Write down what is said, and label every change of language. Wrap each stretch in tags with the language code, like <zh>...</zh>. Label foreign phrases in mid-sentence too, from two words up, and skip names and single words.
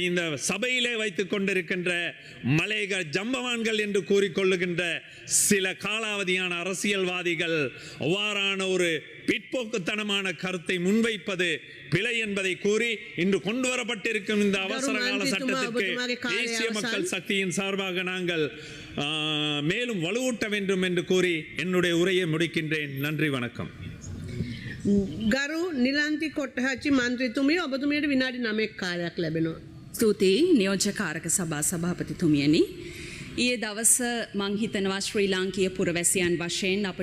<ta>இந்த சபையிலே வைத்துக் கொண்டிருக்கின்ற மலையக ஜம்பவான்கள் என்று கூறிக்கொள்ளுகின்ற சில காலாவதியான அரசியல்வாதிகள் அவ்வாறான ஒரு பிற்போக்குத்தனமான கருத்தை முன்வைப்பது பிழை என்பதை கூறி இன்று கொண்டு வரப்பட்டிருக்கும் இந்த அவசர கால சட்டத்திற்கு தேசிய மக்கள் சக்தியின் சார்பாக நாங்கள் மேலும் வலுவூட்ட வேண்டும் என்று கூறி என்னுடைய உரையை முடிக்கின்றேன். நன்றி, வணக்கம்.</ta> <si>ගරු නිලන්ති කොට්ටහච්චි මන්ත්‍රීතුමිය ඔබතුමියට විනාඩි 9ක් කාලයක් ලැබෙනවා. ස්තුතියි නියෝජ්‍ය කාරක සභා සභාපතිතුමියනි. ඊයේ දවස මං හිතනවා ශ්‍රී ලාංකීය පුරවැසියන් වශයෙන් අපට</si>